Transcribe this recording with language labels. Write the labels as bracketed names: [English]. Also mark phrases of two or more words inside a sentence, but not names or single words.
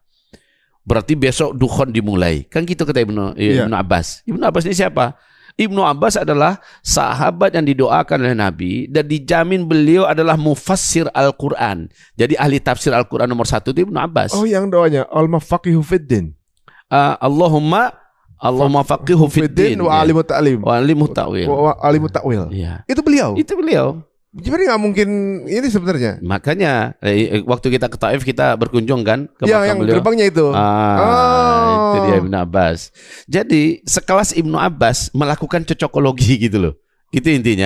[Indonesian] Berarti besok dukhon dimulai. Kan gitu kata Ibnu Abbas. Ibnu Abbas ini siapa? Ibnu Abbas adalah sahabat yang didoakan oleh Nabi dan dijamin beliau adalah mufassir Al-Quran. Jadi ahli tafsir Al-Quran nomor 1 itu Ibnu Abbas. Oh, yang doanya [Arabic] اللهم فقهه في الدين. اللهم فقهه في الدين وعلمه التعليم. وعلمه التأويل. وعلمه التأويل. [Indonesian] Ya. Itu beliau. Jadi nggak mungkin ini sebenarnya. Makanya waktu kita ke Taif kita berkunjung kan ke makam yang beliau. gerbangnya itu. Itu dia Ibnu Abbas. Jadi sekelas Ibnu Abbas melakukan cocokologi gitu loh. Gitu intinya.